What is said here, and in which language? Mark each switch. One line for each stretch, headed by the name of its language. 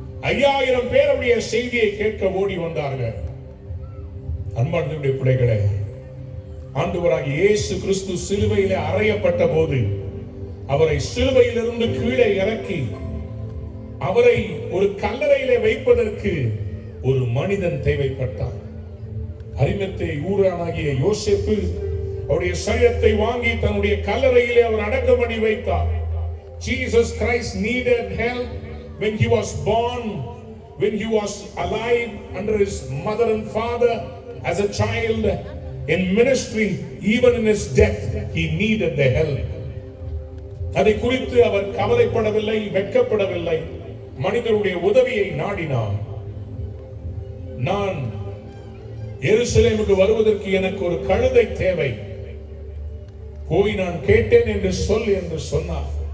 Tamil: 5000 பேர் அவருடைய செய்தியை கேட்க ஓடி வந்தார்கள். அன்பார்ந்த பிள்ளைகளே, ஆண்டவராகிய இயேசு கிறிஸ்து சிலுவையிலே அறையப்பட்ட போது அவரை சிலுவையிலிருந்து கீழே இறக்கி அவரை ஒரு கல்லறையிலே வைப்பதற்கு ஒரு மனிதன் தேவைப்பட்டான். அரிமத்தை ஊரானாகிய யோசேப்பு அவருடைய சரீரத்தை வாங்கி தன்னுடைய கல்லறையிலே அவர் அடக்கம் பண்ணி வைத்தார்.
English: Jesus Christ needed help when he was born, when he was alive under his mother and father, as a child, in ministry, even in his death, he needed the help.
Tamil: அதை குறித்து அவர் கவலைப்படவில்லை, வெட்கப்படவில்லை. மனிதருடைய உதவியை நாடினார். நான் எருசலேமுக்கு வருவதற்கு எனக்கு ஒரு கழுதை தேவை, போய் நான் கேட்டேன் என்று சொல் என்று சொன்னார்.